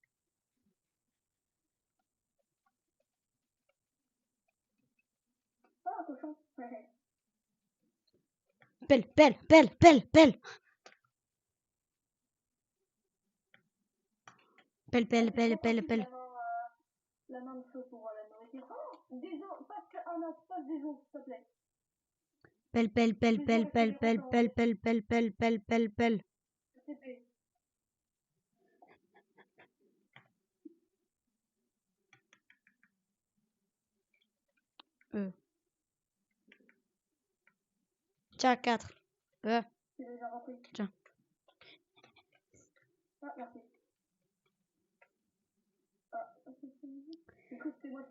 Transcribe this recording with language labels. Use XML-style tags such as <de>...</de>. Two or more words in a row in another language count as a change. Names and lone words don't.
<fr>Oh, un cochon. Ouais. Pelle, pelle, pelle, pelle, pelle. Pelle, pelle, C'est pelle, trop pelle, facile pelle. d'avoir la main de feu pour la nourriture. Oh, des os, passe un os, passe des os, s'il te plaît. Pelle, pelle, pelle, Des os pelle, et pelle, fédéraux pelle, dans pelle, pelle, pelle, pelle, pelle, pelle, pelle. le CP. Tiens, 4. C'est déjà repris. Tiens. Ah, merci. Ah, écoute, c'est moi qui</fr>